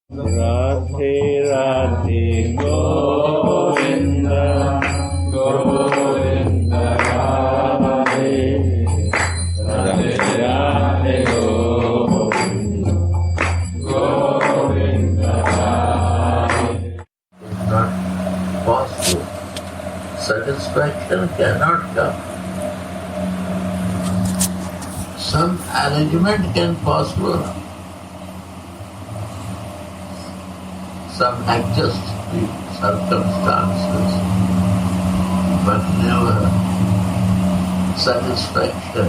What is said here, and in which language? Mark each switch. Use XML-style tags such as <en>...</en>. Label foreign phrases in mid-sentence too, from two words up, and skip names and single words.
<hi>राधे राधे गोविंद गोविंद राधे राधे राधे गोविंद गोविंद राधे.</hi> <en>It's not possible. Satisfaction cannot come. Some arrangement can possible. Some adjust the circumstances, but never satisfaction.</en>